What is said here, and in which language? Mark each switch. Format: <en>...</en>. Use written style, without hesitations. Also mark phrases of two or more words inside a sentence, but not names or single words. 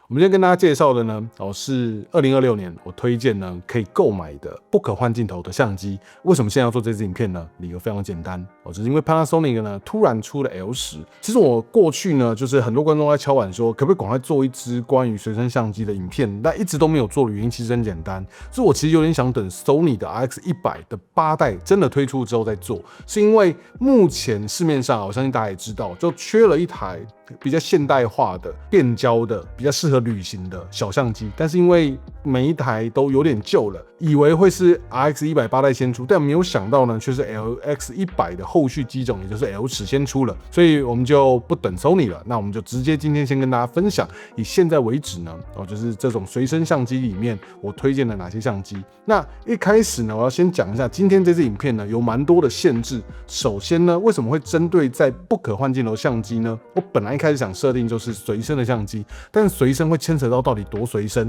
<zh>我們今天跟大家介紹的呢，是2026年我推薦呢可以購買的不可換鏡頭的相機。為什麼現在要做這支影片呢？理由非常簡單，就是因為 Panasonic 呢突然出了 L10。其實我過去呢，就是很多觀眾在敲碗說，可不可以趕快做一支關於隨身相機的影片，但一直都沒有做的原因其實很簡單，是我其實有點想等 Sony 的 RX100 的8代真的推出之後再做，是因為目前市面上，我相信大家也知道，就缺了一台比較现代化的变焦的比較適合旅行的小相機，但是因為每一台都有點舊了，以為會是 RX100 8代先出，但沒有想到呢，卻是 LX100 的後續機種，也就是 L10 先出了，所以我們就不等 Sony 了，那我們就直接今天先跟大家分享，以現在為止呢，就是這種隨身相機裡面我推薦了哪些相機。那一開始呢，我要先講一下今天這支影片呢有蠻多的限制。首先呢，為什麼會針對在不可換鏡頭相機呢？我本來一開始想設定就是隨身的相機，但隨身會牽扯到底多隨身。</zh>